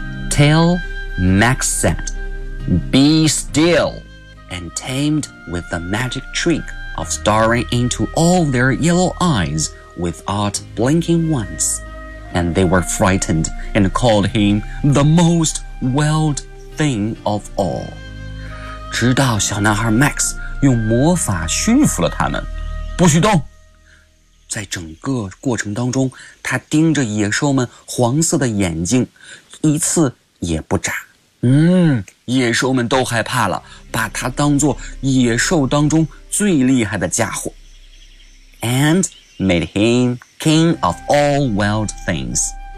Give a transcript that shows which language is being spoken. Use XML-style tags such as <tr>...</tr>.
<en>Till Max said, "Be still," and tamed with the magic trick. Of staring into all their yellow eyes without blinking once. And they were frightened and called him the most wild thing of all.</en> <zh>直到小男孩 Max 用魔法驯服了他们，不许动。在整个过程当中，他盯着野兽们黄色的眼睛，一次也不眨。野兽们都害怕了，把他当作野兽当中最厉害的家伙。</zh> <en>And made him king of all wild things.</en>